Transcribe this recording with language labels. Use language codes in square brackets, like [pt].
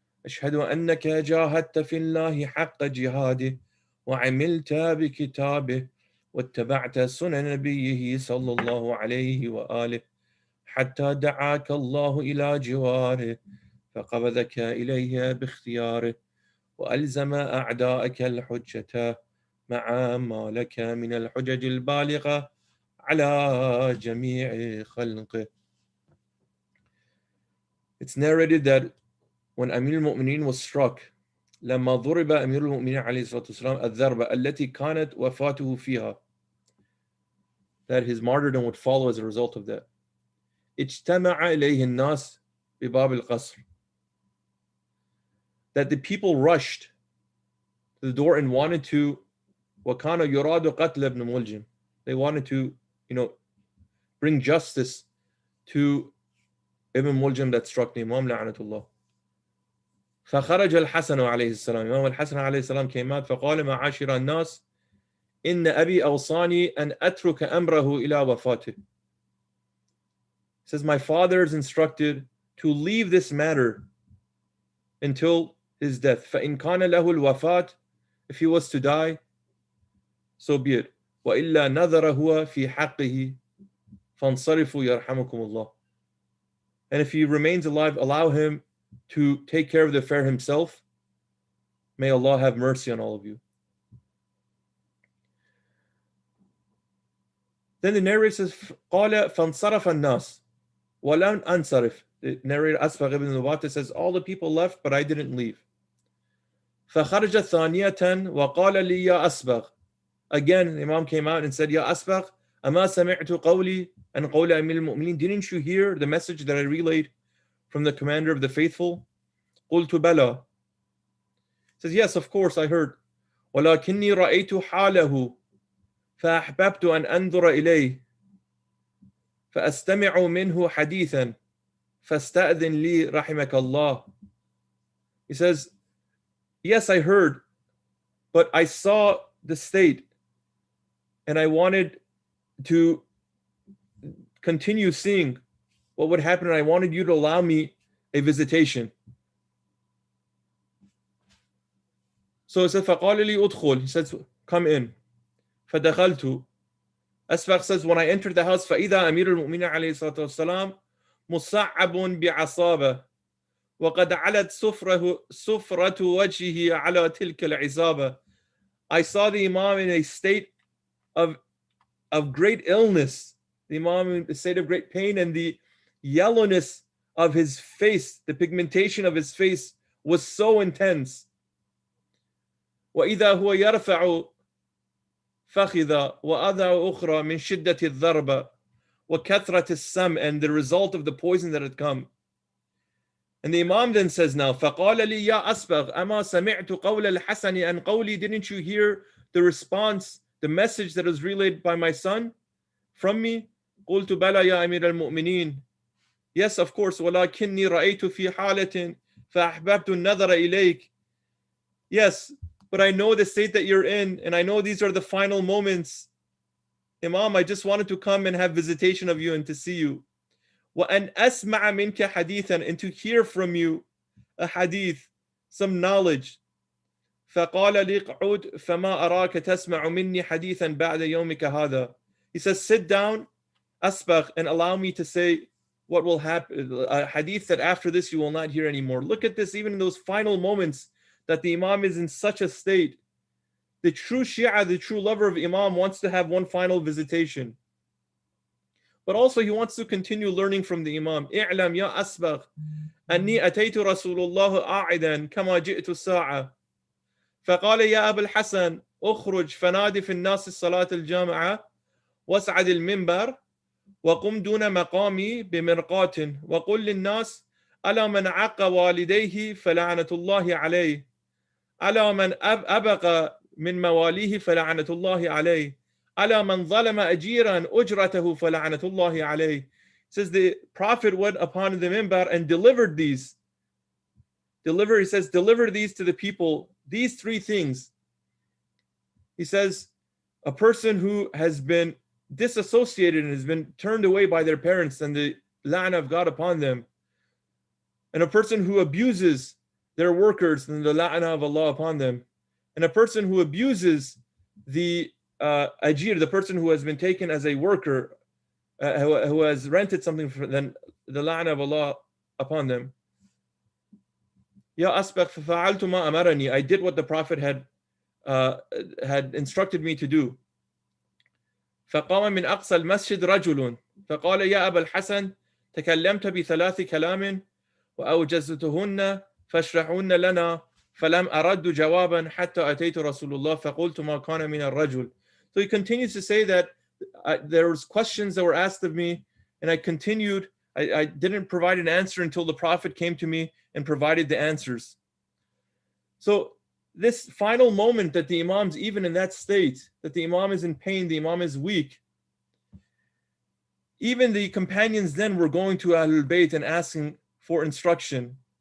[ar] أشهد أنك جاهدت في الله حق جهاده وعملت بكتابه واتبعت سنن نبيه صلى الله عليه وآله حتى دعاك الله إلى جواره فقبضك إليه باختياره وألزم أعداءك الحجة مع ما لك من الحجج البالغة على جميع خلقه. [en] It's narrated that when Amir al-Mu'mineen was struck, [ar] لما ضرب أمير المؤمنين عليه الصلاة والسلام الضربة التي كانت وفاته فيها, [en] that his martyrdom would follow as a result of that. [ar] اجتمع إليه الناس بباب القصر, [en] that the people rushed to the door and wanted to, [ar] وكان يراد قتل ابن ملجم, [en] they wanted to, bring justice to Ibn Muljam that struck the Imam [ar] لعنة فخرج الحسن عليه السلام. Imam al-Hasan عليه السلام [en] came out [ar] فقال معاشر الناس إن أبي أوصاني أن أترك أمره إلى وفاته. [en] He says, my father is instructed to leave this matter until his death. [ar] فإن كان له الوفاة, [en] if he was to die, so be it. [ar] وإلا نذر هو في حقه فانصرفوا يرحمكم الله. [en] And if he remains alive, allow him to take care of the affair himself. May Allah have mercy on all of you. Then the narrator says, [ar] قال فانصرف الناس ولن أنصرف. [en] The narrator Asbagh ibn Nubatah says, all the people left, but I didn't leave. [ar] فخرج ثانية وقال لي يا أسبغ. [en] Again, the Imam came out and said, [ar] يا أسبغ أما سمعت قولي أن قول أمير المؤمنين. [en] Didn't you hear the message that I relayed from the commander of the faithful? [ar] قلت بلى. [en] Says, yes, of course I heard. [ar] ولكني رأيت حاله فأحببت أن أنظر إليه فأستمع منه حديثا فاستأذن لي رحمك الله. [en] He says, yes, I heard, but I saw the state and I wanted to continue seeing what would happen, and I wanted you to allow me a visitation. So he said, [ar] فقال لي أدخل. [en] He says, come in. [ar] فدخلت. [en] Asbagh says, when I entered the house, [ar] فإذا أمير المؤمنين عليه الصلاة والسلام مصعب بعصابة وقد علت سفرة وجهه على تلك العصابة. [en] I saw the Imam in a state of of great illness, the Imam in a state of great pain, and the yellowness of his face, the pigmentation of his face was so intense. [ar] وَإِذَا هُوَ يَرْفَعُ فَخِذَ وَأَضَعُ أُخْرَى مِنْ شِدَّةِ الضَّرْبَ وَكَثْرَةِ السَّمْ, [en] and the result of the poison that had come. And the Imam then says now, [ar] فَقَالَ لِي يَا أَسْبَغْ أَمَا سَمِعْتُ قَوْلَ الْحَسَنِ أَنْ قَوْلِي, [en] didn't you hear the response, the message that was relayed by my son from me? [ar] قُلْتُ بَلَى يَا أَمِيرَ الْمُؤْمِنِينَ, [en] yes, of course. [ar] وَلَكِنِّي رَأَيْتُ فِي حَالَةٍ فَأَحْبَبْتُ النَّظَرَ إِلَيْكَ. [en] Yes, but I know the state that you're in, and I know these are the final moments. Imam, I just wanted to come and have visitation of you and to see you. [ar] وَأَنْ أَسْمَعَ مِنْكَ حَدِيثًا, [en] and to hear from you a hadith, some knowledge. [ar] فَقَالَ لِي اقْعُدْ فَمَا أَرَاكَ تَسْمَعُ مِنِّي حَدِيثًا بَعْدَ يَوْمِكَ هَذَا. [en] He says, sit down, Asbagh, and allow me to say what will happen, a hadith that after this you will not hear anymore. Look at this, even in those final moments that the Imam is in such a state. The true Shia, the true lover of Imam, wants to have one final visitation. But also he wants to continue learning from the Imam. [ar] اعلم يا أسبغ أني أتيت رسول الله قاعدا كما جئت الساعة فقال يا أبا الحسن أخرج فنادي في الناس الصلاة الجامعة واسعد المنبر وقم دون مقامي بمرقاة وقل للناس ألا من عق والديه فلعنة الله عليه ألا من أبق من مواليه فلعنة الله عليه ألا من ظلم أجيرا أجرته فلعنة الله عليه. [en] Says the Prophet went upon the minbar and delivered these. He says, deliver these to the people, these three things. He says, a person who has been disassociated and has been turned away by their parents and the la'na of God upon them, and a person who abuses their workers and the la'na of Allah upon them, and a person who abuses the ajir, the person who has been taken as a worker, who has rented something for them, the la'na of Allah upon them. [ar] Ya Asbagh fa'altu ma amarani, [en] I did what the Prophet had instructed me to do. [ar] فقام من أقصى المسجد رجل فقال يا أبا الحسن تكلمت بثلاث كلام وأوجزتهن فاشرحهن لنا فلم أرد جوابا حتى أتيت رسول الله فقلت ما كان من الرجل. [en] So he continues to say that there was questions that were asked of me, and I continued. I didn't provide an answer until the Prophet came to me and provided the answers. So this final moment that the Imam's even in that state, that the Imam is in pain, the Imam is weak, even the companions then were going to Ahlul Bayt and asking for instruction.